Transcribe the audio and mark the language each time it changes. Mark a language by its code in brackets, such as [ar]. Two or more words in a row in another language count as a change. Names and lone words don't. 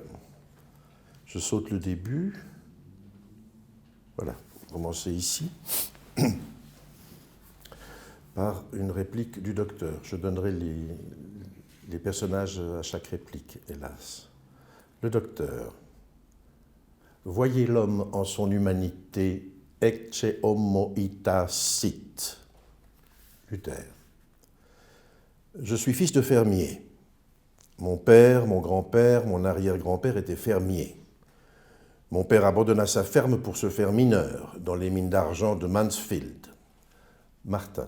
[fr] Je saute le début. Voilà, commencer ici. Par une réplique du docteur. Je donnerai les personnages à chaque réplique, hélas. Le docteur. Voyez l'homme en son humanité, [la] ecce homo ita sit. [fr] Luther. Je suis fils de fermier. Mon père, mon grand-père, mon arrière-grand-père étaient fermiers. Mon père abandonna sa ferme pour se faire mineur dans les mines d'argent de Mansfield. Martin.